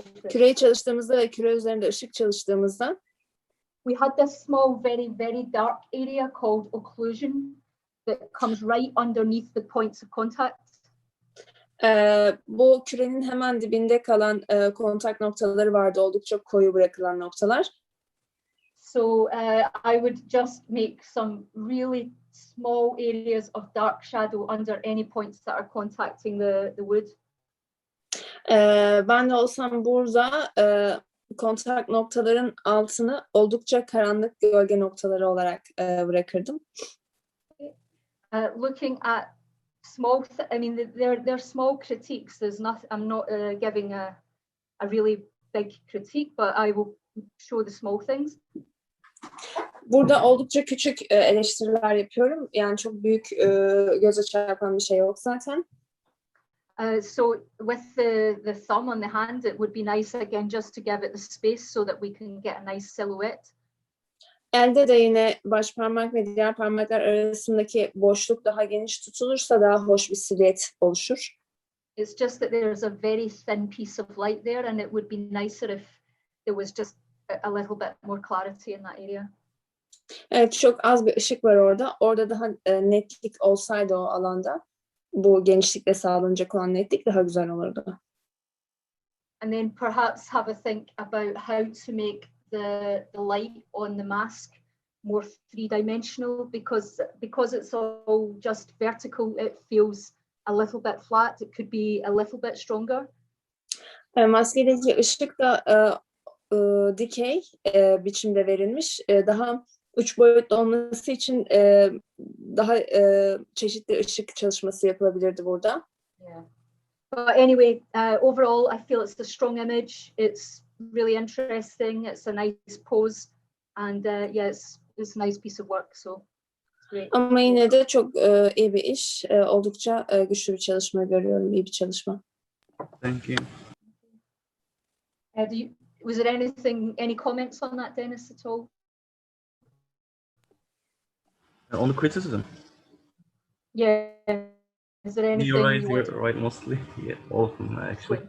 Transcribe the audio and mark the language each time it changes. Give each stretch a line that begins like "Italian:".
Turkish: küreyi çalıştığımızda ve küre üzerinde ışık çalıştığımızda
English: we had this small, very dark area called occlusion that comes right underneath the points of contact.
Turkish: Bu kürenin hemen dibinde kalan kontak noktaları vardı, oldukça koyu bırakılan noktalar.
English: So I would just make some really small areas of dark shadow under any points that are contacting the wood.
Turkish: Ben de olsam burada kontak noktaların altını oldukça karanlık gölge noktaları olarak bırakırdım.
English: Looking at small, I mean, they're small critiques. There's nothing. I'm not giving a really big critique, but I will show the small things.
Turkish: Burada oldukça küçük eleştiriler yapıyorum. Yani çok büyük göze çarpan bir şey yok zaten.
English: So with the thumb on the hand, it would be nice again just to give it the space so that we can get a nice silhouette.
Turkish: Elde de yine baş parmak ve diğer parmaklar arasındaki boşluk daha geniş tutulursa daha hoş bir silüet oluşur.
English: It's just that there's a very thin piece of light there, and it would be nicer if there was just a little bit more clarity in that area.
Turkish: Evet, çok az bir ışık var orada. Orada daha netlik olsaydı o alanda, bu genişlikle sağlanacak olan netlik daha güzel olurdu.
English: And then perhaps have a think about how to make the light on the mask more three-dimensional because it's all just vertical. It feels a little bit flat. It could be a little bit stronger.
Turkish: Maskedeki ışık da dikey biçimde verilmiş. Daha üç boyutlu olması için daha çeşitli ışık çalışması yapılabilirdi burada.
English: Yeah. But anyway, overall, I feel it's a strong image. It's really interesting. It's a nice pose, and yeah, it's a nice piece of work. So it's great.
Turkish: Ama yine de çok iyi bir iş. Oldukça güçlü bir çalışma görüyorum. İyi bir çalışma.
English: Thank you. Was there any comments on that, Dennis, at all? On the criticism? Yeah. Is there anything You're right, mostly. Yeah, all of them actually.